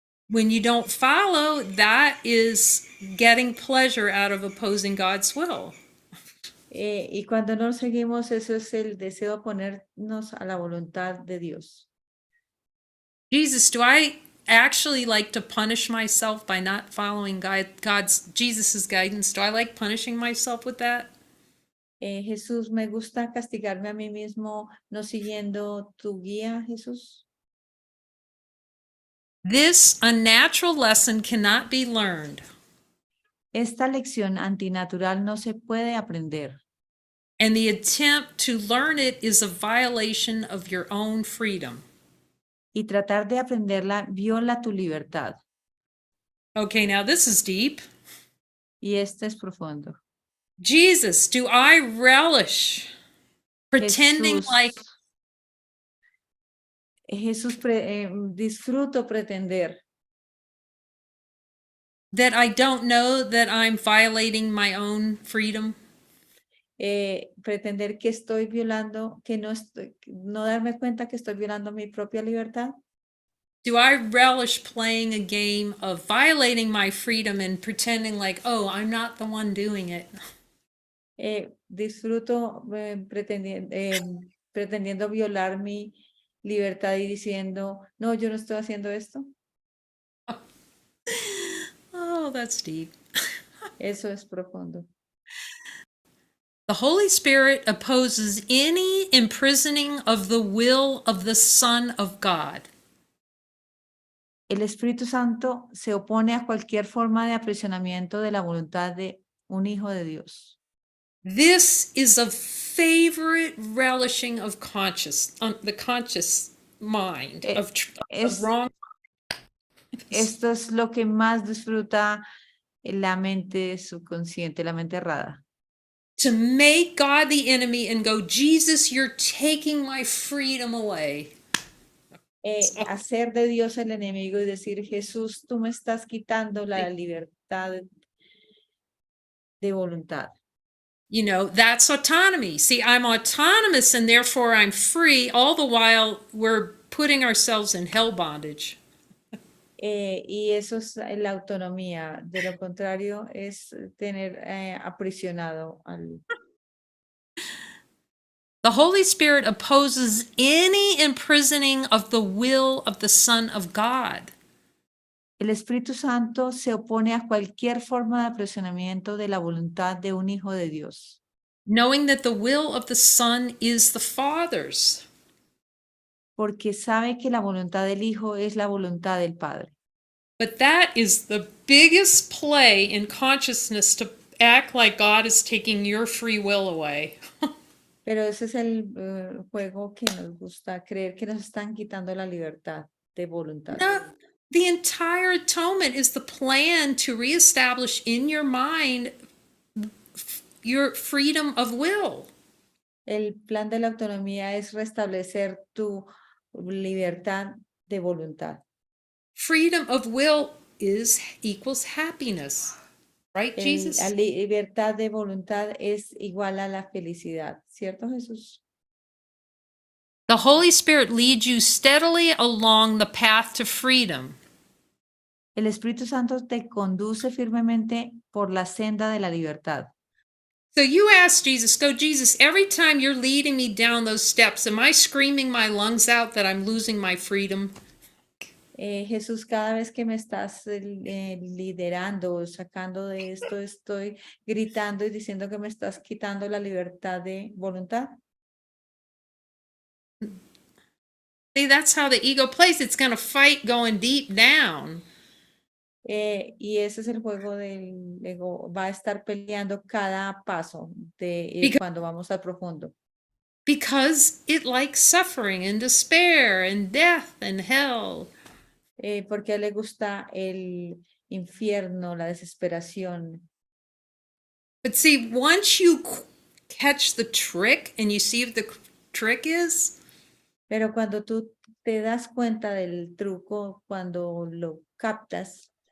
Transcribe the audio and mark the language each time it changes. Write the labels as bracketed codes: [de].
[en] When you don't follow, that is getting pleasure out of opposing God's will. [es] Y cuando no seguimos, eso es el deseo de ponernos a la voluntad de Dios. [en] Jesus, do I actually like to punish myself by not following Jesus's guidance? Do I like punishing myself with that? [es] Jesús, me gusta castigarme a mí mismo no siguiendo tu guía, Jesús. [en] This unnatural lesson cannot be learned, [es] Esta lección antinatural no se puede aprender [en] and the attempt to learn it is a violation of your own freedom. [es] y tratar de aprenderla viola tu libertad. [en] Okay, now this is deep. [es] Y este es profundo. [en] Jesus, do I relish pretending like [es] Jesús, disfruto pretender [en] that I don't know that I'm violating my own freedom? [es] pretender que estoy violando, que no estoy, no darme cuenta que estoy violando mi propia libertad. [en] Do I relish playing a game of violating my freedom and pretending like, oh, I'm not the one doing it? [es] Disfruto pretendiendo violar mi libertad y diciendo, no, yo no estoy haciendo esto. [en] Oh, that's deep. [es] Eso es profundo. [en] The Holy Spirit opposes any imprisoning of the will of the Son of God. [es] El Espíritu Santo se opone a cualquier forma de aprisionamiento de la voluntad de un hijo de Dios. [en] This is a favorite relishing of the conscious mind of wrong. [es] Esto es lo que más disfruta la mente subconsciente, la mente errada. [en] To make God the enemy and go, Jesus, you're taking my freedom away. [es] Hacer de Dios el enemigo y decir, Jesús, tú me estás quitando la libertad de voluntad. [en] You know, that's autonomy. See, I'm autonomous and therefore I'm free, all the while we're putting ourselves in hell bondage. [es] Y eso es la autonomía. De lo contrario, es tener aprisionado al... [en] The Holy Spirit opposes any imprisoning of the will of the Son of God. [es] El Espíritu Santo se opone a cualquier forma de aprisionamiento de la voluntad de un hijo de Dios. [en] Knowing that the will of the Son is the Father's. [es] Porque sabe que la voluntad del Hijo es la voluntad del Padre. [en] But that is the biggest play in consciousness, to act like God is taking your free will away. [es] Pero ese es el juego que nos gusta, creer que nos están quitando la libertad de voluntad. [en] No, the entire atonement is the plan to reestablish in your mind your freedom of will. [es] El plan de la autonomía es restablecer tu libertad de voluntad. [en] Freedom of will equals happiness, right, Jesus? [es] La libertad de voluntad es igual a la felicidad, ¿cierto, Jesús? [en] The Holy Spirit leads you steadily along the path to freedom. [es] El Espíritu Santo te conduce firmemente por la senda de la libertad. [en] So you ask Jesus, go, Jesus, every time you're leading me down those steps, am I screaming my lungs out that I'm losing my freedom? [es] Jesús, cada vez que me estás liderando, sacando de esto, estoy gritando y diciendo que me estás quitando la libertad de voluntad. [en] See, that's how the ego plays. It's going to fight going deep down. [es] Y ese es el juego del ego. Va a estar peleando cada paso cuando vamos al profundo. [en] Because it likes suffering and despair and death and hell. [es] Porque a él le gusta el infierno, la desesperación. [en] But see, once you catch the trick and you see what the trick is. [es] Pero cuando tú te das cuenta del truco, cuando lo captas,